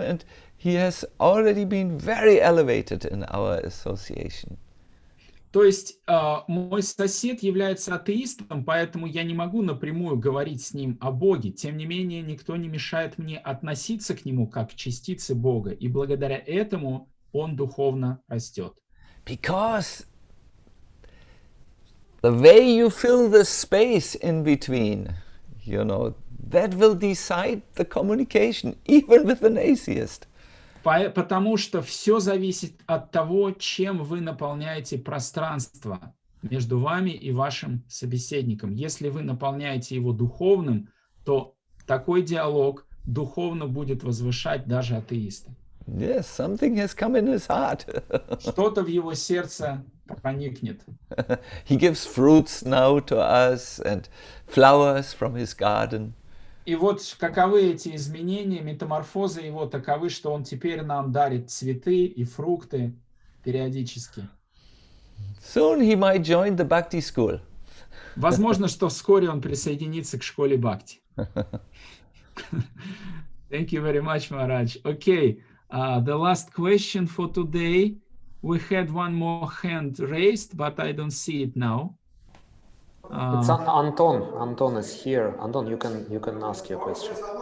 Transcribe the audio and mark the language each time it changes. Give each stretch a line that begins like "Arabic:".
English: And he has already been very elevated in our association.
Russian: То есть мой сосед является атеистом, поэтому я не могу напрямую говорить с ним о Боге. Тем не менее, никто не мешает мне относиться к нему как к частице Бога, и благодаря этому он духовно растет.
English: Because the way you fill the space in between, that will decide the communication, even with an atheist.
Russian: Потому что все зависит от того, чем вы наполняете пространство между вами и вашим собеседником. Если вы наполняете его духовным, то такой диалог духовно будет возвышать даже атеиста.
English: Yes, something has come in his heart.
Russian: Что-то в его сердце проникнет.
English: He gives fruits now to us and flowers from his garden.
Russian: И вот каковы эти изменения, метаморфозы его таковы, что он теперь нам дарит цветы и фрукты периодически.
English: Soon he might join the Bhakti school.
Russian: Возможно, что вскоре он присоединится к школе Бхакти.
English: Thank you very much, Maharaj. Okay, the last question for today. We had one more hand raised, but I don't see it now. It's Anton. Anton is here. Anton, you can ask your question.